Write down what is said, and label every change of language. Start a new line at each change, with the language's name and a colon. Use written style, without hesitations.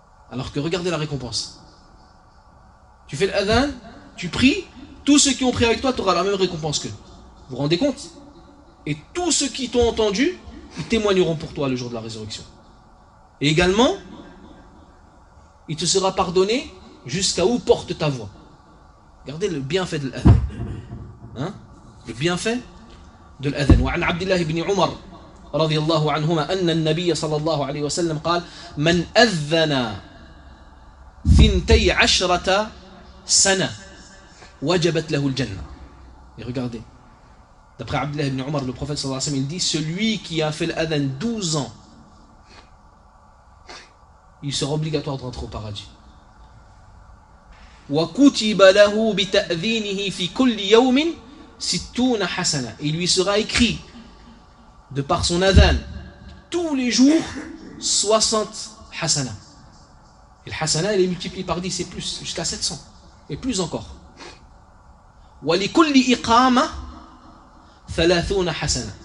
French: Alors que regardez la récompense. Tu fais l'adhan, tu pries, tous ceux qui ont prié avec toi, tu auras la même récompense qu'eux. Vous vous rendez compte? Et tous ceux qui t'ont entendu, ils témoigneront pour toi le jour de la résurrection. Et également, il te sera pardonné jusqu'à où porte ta voix. Regardez le bienfait de l'adhan. Hein? Le bienfait de l'adhan.
Arabic: Wa an Abdillah ibn Umar رضي الله عنهما أن النبي صلى الله عليه وسلم قال من أذن ثنتي عشرة سنة وجبت له الجنة.
French: Et regardez, d'après Abdullah ibn Umar, le prophète
Arabic: صلى الله عليه وسلم,
French: il dit, celui qui a fait l'adhan 12 ans, il sera obligatoire de rentrer au paradis.
Arabic: وكتب له بتأذينه في كل يوم 60 حسنة.
French: Il lui sera écrit de par son adhan, tous les jours, 60 hasana. Et le hasana, elle est multipliée par 10, c'est plus, jusqu'à 700. Et plus encore.
Arabic: وَلِكُلِّ إِقَامَ 30 حَسَنَةً.